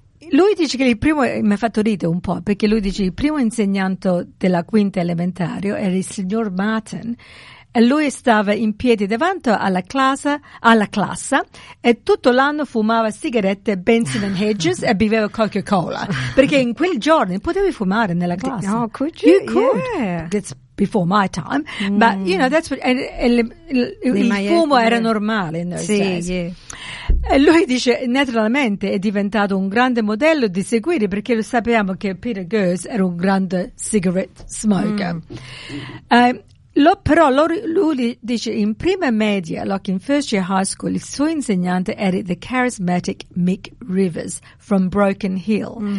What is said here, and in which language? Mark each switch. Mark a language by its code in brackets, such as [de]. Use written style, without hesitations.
[it] Lui dice che il primo, mi ha fatto ridere un po', perché lui dice che il primo insegnante della quinta elementare era il signor Martin. E lui stava in piedi davanti alla classe e tutto l'anno fumava sigarette Benson and Hedges e beveva Coca-Cola. Perché in quel giorno potevi fumare nella classe. [en] Oh, could you? You could. Yeah. It's before my time. But, you know, that's what, [it] il fumo era normale [en] in those days. Yeah. [it] E lui dice, naturalmente è diventato un grande modello di seguire, perché lo sappiamo che Peter Goetz era un grande [en] cigarette smoker. [it] Lui dice in prima media, [en] like in first year high school, [it] il suo insegnante era [en] the charismatic [it] Mick Rivers from Broken Hill.